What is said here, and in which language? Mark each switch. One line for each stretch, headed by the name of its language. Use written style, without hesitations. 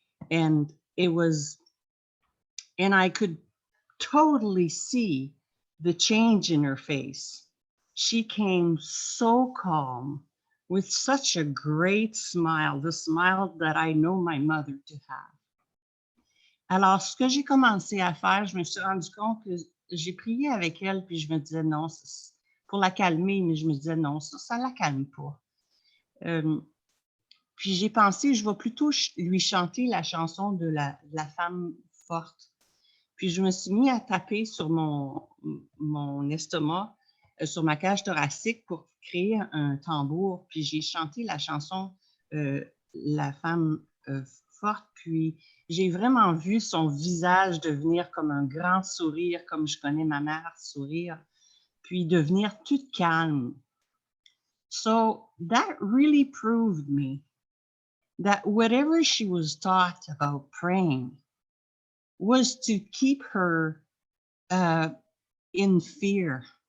English: And I could totally see the change in her face. She came so calm with such a great smile, the smile that I know my mother to have.
French: Alors, ce que j'ai commencé à faire, je me suis rendu compte que j'ai prié avec elle, puis je me disais non, pour la calmer, mais je me disais non, ça la calme pas. Puis j'ai pensé, je vais plutôt lui chanter la chanson de la femme forte. Puis je me suis mis à taper sur mon estomac, sur ma cage thoracique pour créer un tambour. Puis j'ai chanté la chanson La femme forte. Puis j'ai vraiment vu son visage devenir comme un grand sourire, comme je connais ma mère sourire, puis devenir toute calme.
English: So that really proved me that whatever she was taught about praying was to keep her in fear.